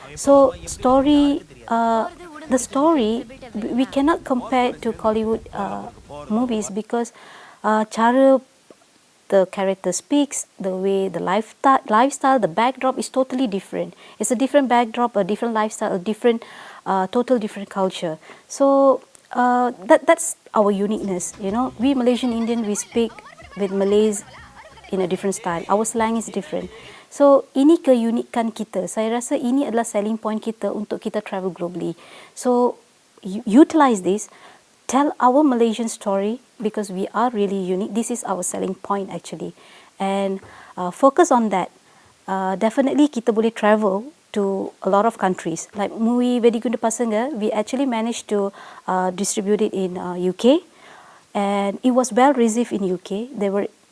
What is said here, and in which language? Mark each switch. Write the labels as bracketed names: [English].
[English] So the story we cannot compare it to Hollywood movies, because cara the character speaks, the way the lifestyle, the backdrop is totally different. It's a different backdrop, a different lifestyle, a different total different culture. So that's our uniqueness. You know, we Malaysian Indian, we speak with Malays in a different style. Our slang is different. So [Malay] ini keunikan kita. Saya rasa ini adalah selling point kita untuk kita [English] travel globally. So utilize this, tell our Malaysian story, because we are really unique. This is our selling point actually, and focus on that. Definitely [Malay] kita boleh [English] travel to a lot of countries. Like movie Vedigundu Passange, we actually managed to distribute it in UK, and it was well received in UK. There were